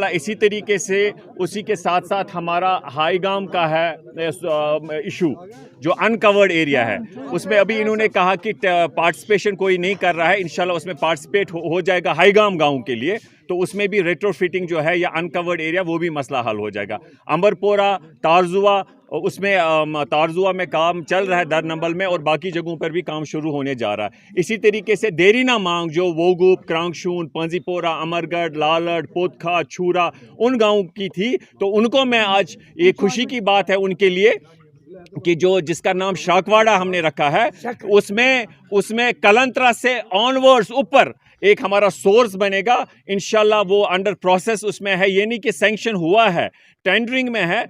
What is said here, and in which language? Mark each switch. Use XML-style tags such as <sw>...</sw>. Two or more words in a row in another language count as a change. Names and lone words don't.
<ur>اسی طریقے سے اسی کے ساتھ ساتھ ہمارا ہائی گام کا ہے ایشو جو</ur> <en>uncovered area</en> <ur>ہے, اس میں ابھی انہوں نے کہا کہ پارٹیسپیشن کوئی نہیں کر رہا ہے, انشاءاللہ اس میں پارٹیسپیٹ ہو جائے گا ہائی گام گاؤں کے لیے, تو اس میں بھی ریٹرو فٹنگ جو ہے یا</ur> <en>uncovered area</en> <ur>وہ بھی مسئلہ حل ہو جائے گا. امرپورہ, تارزوا, اس میں تارزوا میں کام چل رہا ہے در نمبل میں, اور باقی جگہوں پر بھی کام شروع ہونے جا رہا ہے. اسی طریقے سے دیرینہ مانگ جو ووگوپ, کرانگشون, پنزی پورہ, امرگڑھ, لالڑ, پوتکھا, چھورا ان گاؤں کی تھی, تو ان کو میں آج یہ خوشی کی بات ہے ان کے لیے کہ جس کا نام شاکواڑا ہم نے رکھا ہے, اس میں کلنترا سے آنورڈز اوپر ایک ہمارا سورس بنے گا انشاءاللہ. وہ</ur> <en>under process</en> <ur>اس میں ہے, یہ نہیں کہ سینکشن ہوا ہے, ٹینڈرنگ میں ہے.</ur>